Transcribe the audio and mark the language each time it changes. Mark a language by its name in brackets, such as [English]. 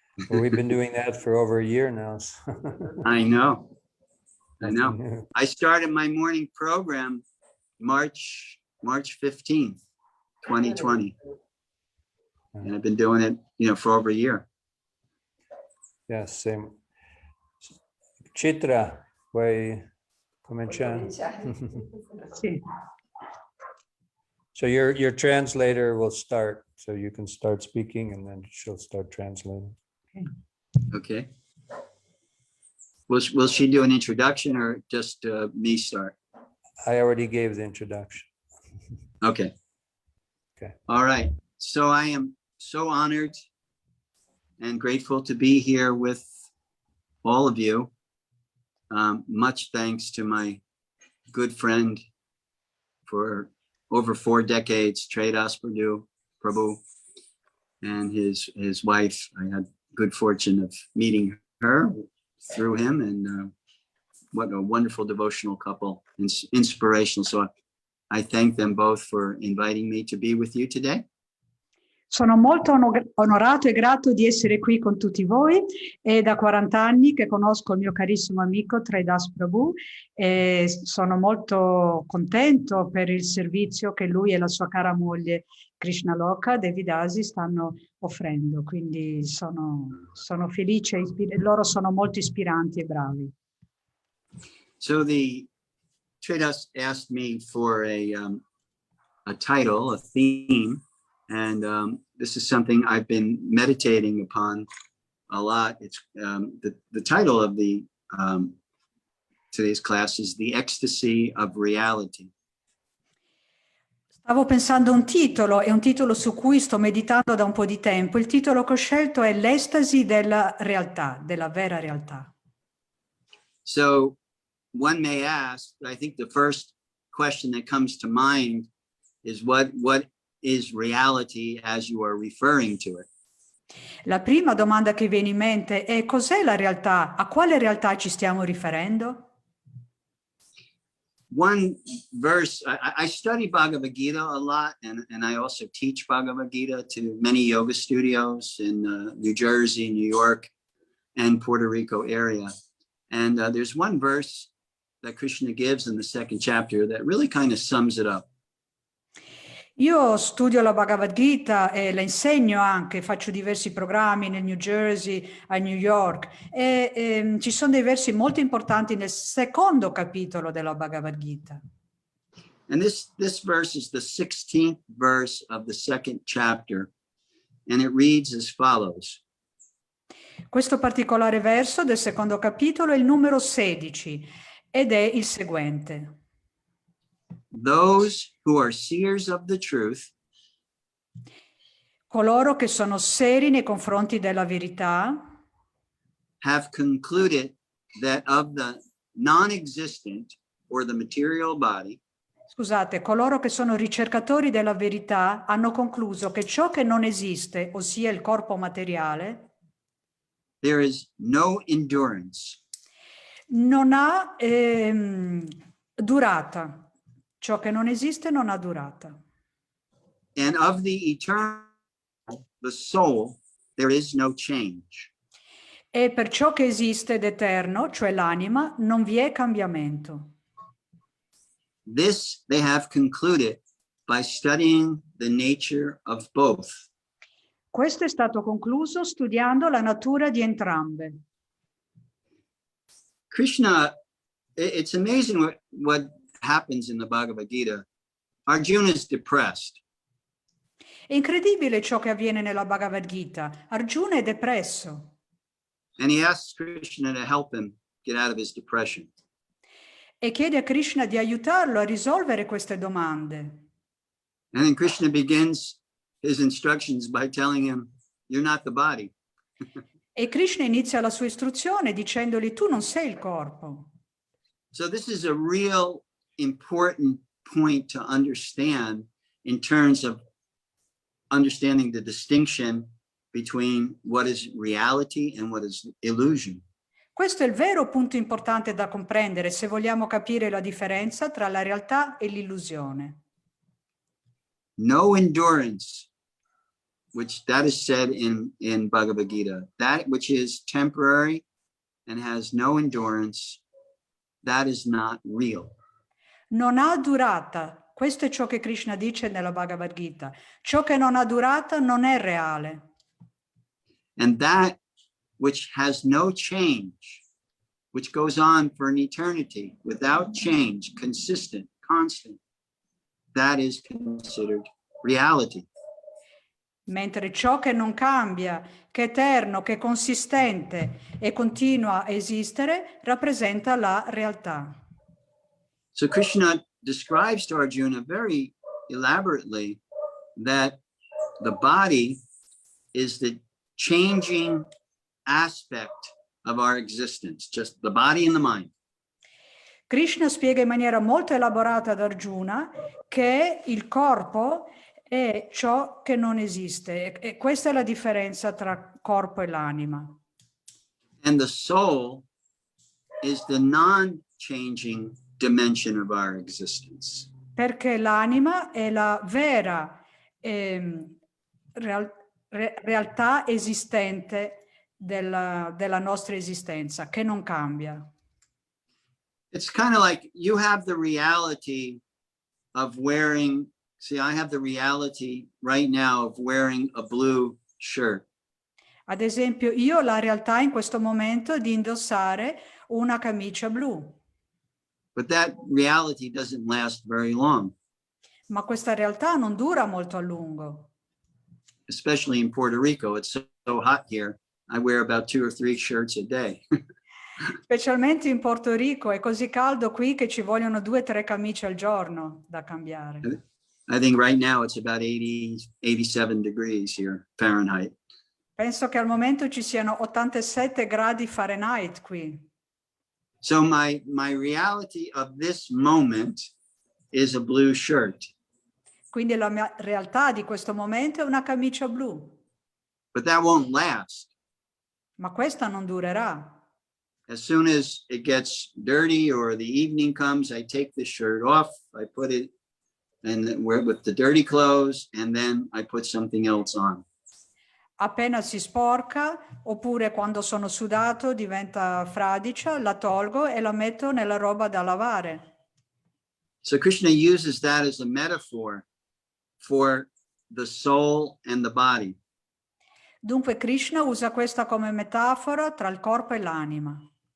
[English] Well, we've been doing that for over a year now. So. I know. Nothing new. I started my morning program March 15th, 2020. And I've been doing it, you know, for over a year. Yes, same. [Italian] Chitra, vuoi cominciare? Sì. [English] So your translator will start, so you can start speaking and then she'll start translating. Okay. Will she do an introduction or just me start? I already gave the introduction. Okay. Okay. All right. So I am so honored and grateful to be here with all of you. Much thanks to my good friend for over 4 decades, Tradas Prabhu, and his wife. I had good fortune of meeting her through him, and what a wonderful devotional couple, inspirational. So I thank them both for inviting me to be with you today. [Italian] Sono molto onorato e grato di essere qui con tutti voi. È da 40 anni che conosco il mio carissimo amico Tradas Prabhu e sono molto contento per il servizio che lui e la sua cara moglie Krishna Loka, Devidasi, stanno offrendo. Quindi sono felice, loro sono molto ispiranti e bravi. [English] So Tradas asked me for a title, a theme. And this is something I've been meditating upon a lot. It's the title of the today's class is The Ecstasy of Reality. [Italian] Stavo pensando a un titolo, è un titolo su cui sto meditando da un po' di tempo. Il titolo che ho scelto è L'estasi della realtà, della vera realtà. [English] So one may ask, I think the first question that comes to mind is what is reality as you are referring to it? [Italian] La prima domanda che viene in mente è: cos'è la realtà? A quale realtà ci stiamo riferendo? [English] One verse, I study Bhagavad Gita a lot, and I also teach Bhagavad Gita to many yoga studios in New Jersey, New York, and Puerto Rico area. And there's one verse that Krishna gives in the 2nd chapter that really kind of sums it up. [Italian] Io studio la Bhagavad Gita e la insegno anche, faccio diversi programmi nel New Jersey, a New York e ci sono dei versi molto importanti nel 2º capitolo della Bhagavad Gita. [English] And this verse is the 16th verse of the 2nd chapter, and it reads as follows. [Italian] Questo particolare verso del 2º capitolo è il numero 16 ed è il seguente. [English] Those who are seers of the truth [Italian] Coloro che sono seri nei confronti della verità [English] have concluded that of the non-existent or the material body, [Italian] Scusate, coloro che sono ricercatori della verità hanno concluso che ciò che non esiste, ossia il corpo materiale, [English] there is no endurance, [Italian] non ha durata. Ciò che non esiste non ha durata. [English] and of the eternal, the soul, there is no change. [Italian] E per ciò che esiste ed eterno, cioè l'anima, non vi è cambiamento. [English] This they have concluded by studying the nature of both. [Italian] Questo è stato concluso studiando la natura di entrambe. [English] Krishna, it's amazing what happens in the Bhagavad Gita. Arjuna is depressed. [Italian] È incredibile ciò che avviene nella Bhagavad Gita. Arjuna è depresso [English] And he asks Krishna to help him get out of his depression. [Italian] e chiede a Krishna di aiutarlo a risolvere queste domande. [English] And then Krishna begins his instructions by telling him, you're not the body. [Italian] E Krishna inizia la sua istruzione dicendogli: tu non sei il corpo. [English] So this is a real important point to understand in terms of understanding the distinction between what is reality and what is illusion. [Italian] Questo è il vero punto importante da comprendere se vogliamo capire la differenza tra la realtà e l'illusione. [English] No endurance, which that is said in Bhagavad Gita, that which is temporary and has no endurance, that is not real. [Italian] Non ha durata. Questo è ciò che Krishna dice nella Bhagavad Gita. Ciò che non ha durata non è reale. [English] And that which has no change, which goes on for an eternity without change, consistent, constant, that is considered reality. [Italian] Mentre ciò che non cambia, che è eterno, che è consistente e continua a esistere, rappresenta la realtà. [English] So Krishna describes to Arjuna very elaborately that the body is the changing aspect of our existence, just the body and the mind. [Italian] Krishna spiega in maniera molto elaborata ad Arjuna che il corpo è ciò che non esiste e questa è la differenza tra corpo e l'anima. [English] And the soul is the non-changing dimension of our existence. [Italian] Perché l'anima è la vera realtà esistente della nostra esistenza, che non cambia. [English] It's kind of like you have the reality of wearing, see, I have the reality right now of wearing a blue shirt. [Italian] Ad esempio, io ho la realtà in questo momento di indossare una camicia blu. [English] But that reality doesn't last very long, [Italian] Ma questa realtà non dura molto a lungo. [English] especially in Puerto Rico. It's so hot here. I wear about 2 or 3 shirts a day. [Italian] Specialmente in Porto Rico è così caldo qui che ci vogliono 2 o 3 camicie al giorno da cambiare. [English] I think right now it's about 87 degrees here, Fahrenheit. [Italian] Penso che al momento ci siano 87 gradi Fahrenheit qui. [English] So my reality of this moment is a blue shirt. [Italian] Quindi la mia realtà di questo momento è una camicia blu. [English] But that won't last. [Italian] Ma questa non durerà. [English] As soon as it gets dirty or the evening comes, I take the shirt off, I put it and wear it with the dirty clothes, and then I put something else on. [Italian] Appena si sporca, oppure quando sono sudato diventa fradicia, la tolgo e la metto nella roba da lavare. [English] So Krishna uses that as a metaphor for the soul and the body. [Italian] Dunque Krishna usa questa come metafora tra il corpo e l'anima.